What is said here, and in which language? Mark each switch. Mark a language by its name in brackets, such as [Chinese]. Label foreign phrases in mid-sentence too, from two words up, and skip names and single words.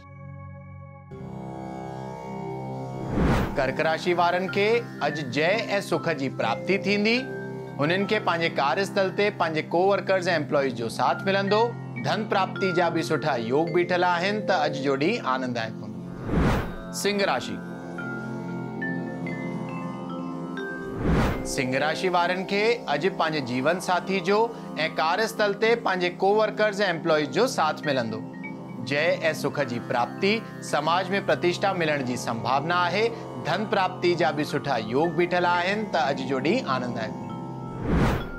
[Sindhi] कर्क राशि वारनि खे अॼु जय ऐं सुख जी प्राप्ति थींदी। हुननि खे पंहिंजे कार्यस्थल ते पंहिंजे कोवर्कर्स ऐं एम्प्लॉइज जो साथ मिलंदो। धन प्राप्ति जा भी सुठा योग बीठल आहिनि, त अॼु जो ॾींहुं आनंददायक हूंदो। सिंह राशि। सिंह राशि वारनि खे अॼु पंहिंजे जीवन साथी जो ऐं कार्यस्थल ते पंहिंजे कोवर्कर्स ऐं एम्प्लॉइज जो साथ मिलंदो। जय ऐं सुख जी प्राप्ति, समाज में प्रतिष्ठा मिलण जी संभावना आहे। धन प्राप्ति जा भी सुठा योग बीठल आहिनि, त अॼु जो ॾींहुं आनंददायक हूंदो।